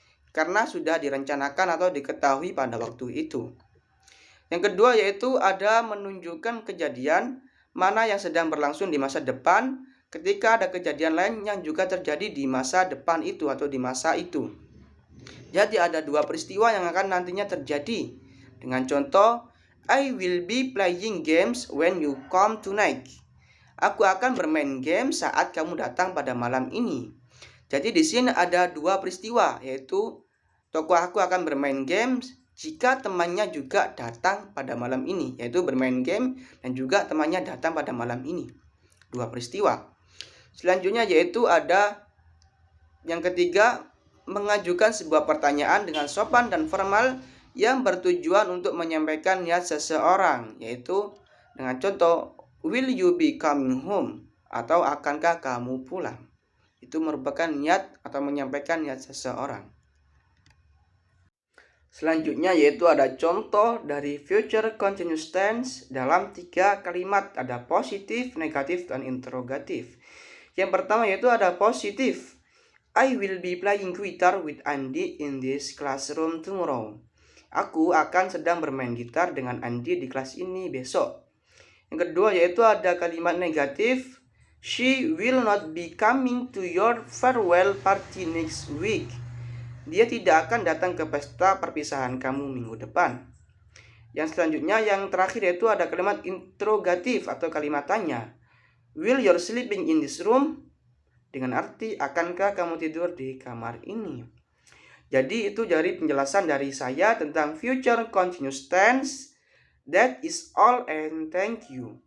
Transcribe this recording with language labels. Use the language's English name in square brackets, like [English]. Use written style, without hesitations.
[Indonesian] Karena sudah direncanakan atau diketahui pada waktu itu. Yang kedua yaitu ada menunjukkan kejadian mana yang sedang berlangsung di masa depan ketika ada kejadian lain yang juga terjadi di masa depan itu atau di masa itu. Jadi ada dua peristiwa yang akan nantinya terjadi. [English] Dengan contoh, I will be playing games when you come tonight. [Indonesian] Aku akan bermain game saat kamu datang pada malam ini. Jadi di sini ada dua peristiwa yaitu tokoh aku akan bermain games jika temannya juga datang pada malam ini, yaitu bermain game dan juga temannya datang pada malam ini. Dua peristiwa. Selanjutnya yaitu ada yang ketiga mengajukan sebuah pertanyaan dengan sopan dan formal yang bertujuan untuk menyampaikan niat seseorang, yaitu dengan contoh, will you be coming home? Atau akankah kamu pulang? Itu merupakan niat atau menyampaikan niat seseorang. Selanjutnya yaitu ada contoh dari future continuous tense dalam 3 kalimat. Ada positif, negatif, dan interrogatif. Yang pertama yaitu ada positif. [English] I will be playing guitar with Andy in this classroom tomorrow. [Indonesian] Aku akan sedang bermain gitar dengan Andy di kelas ini besok. Yang kedua yaitu ada kalimat negatif. [English] She will not be coming to your farewell party next week. [Indonesian] Dia tidak akan datang ke pesta perpisahan kamu minggu depan. Yang selanjutnya yang terakhir yaitu ada kalimat interrogatif atau kalimat tanya. [English] Will you sleeping in this room? [Indonesian] Dengan arti akankah kamu tidur di kamar ini? Jadi itu dari penjelasan dari saya tentang future continuous tense. [English] That is all and thank you.